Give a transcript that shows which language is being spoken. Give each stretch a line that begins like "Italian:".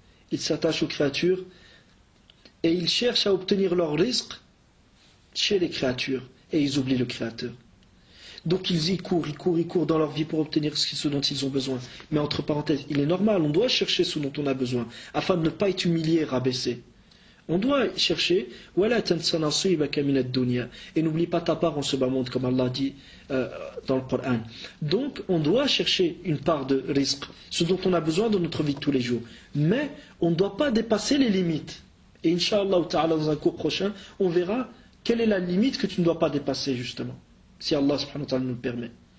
French: Ils s'attachent aux créatures et ils cherchent à obtenir leur risque chez les créatures et ils oublient le Créateur. Donc ils courent dans leur vie pour obtenir ce dont ils ont besoin. Mais entre parenthèses, il est normal, on doit chercher ce dont on a besoin afin de ne pas être humilié, rabaissé. On doit chercher
Arabic: وَلَا تَنْسَ نَصِيبَكَ مِنَ الدُّنْيَا.
French: Et n'oublie pas ta part en ce bas monde, comme Allah dit dans le Coran. Donc on doit chercher une part de risque, ce dont on a besoin dans notre vie de tous les jours. Mais on ne doit pas dépasser les limites. Et Inch'Allah ta'ala, dans un cours prochain, on verra quelle est la limite que tu ne dois pas dépasser, justement, si Allah subhanahu wa ta'ala nous le permet.